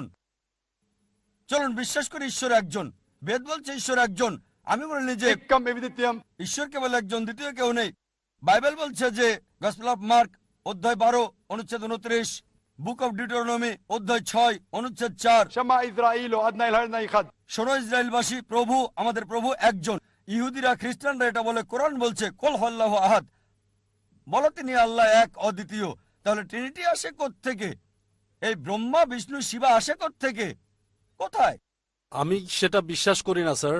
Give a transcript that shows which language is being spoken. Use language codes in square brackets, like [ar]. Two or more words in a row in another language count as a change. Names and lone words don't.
[bn] চলুন বিশ্বাস করি ঈশ্বর একজন। বেদ বলছে ঈশ্বর একজন, আমি বলিনি যে [sa] एकम विदित्यम। [bn] ঈশ্বর কেবল একজন, দ্বিতীয় কেউ নেই। বাইবেল বলছে যে গসপেল অফ মার্ক অধ্যায় 12 অনুচ্ছেদ 29, বুক অফ ডিউটেরোনমি অধ্যায় 6 অনুচ্ছেদ 4, [he] שמע ישראל אדוני אלוהינו אחד. [bn] শোনো ইসরায়েলবাসী, প্রভু আমাদের প্রভু একজন। ইহুদিরা খ্রিস্টানরা এটা বলে, কোরআন বলছে [ar] قل هو الله أحد, [bn] বলো তিনি আল্লাহ এক অদ্বিতীয়। তাহলে ট্রিনিটি আসে থেকে? এই ব্রহ্মা বিষ্ণু শিবা আসে থেকে? কোথায়? আমি সেটা বিশ্বাস করি না স্যার।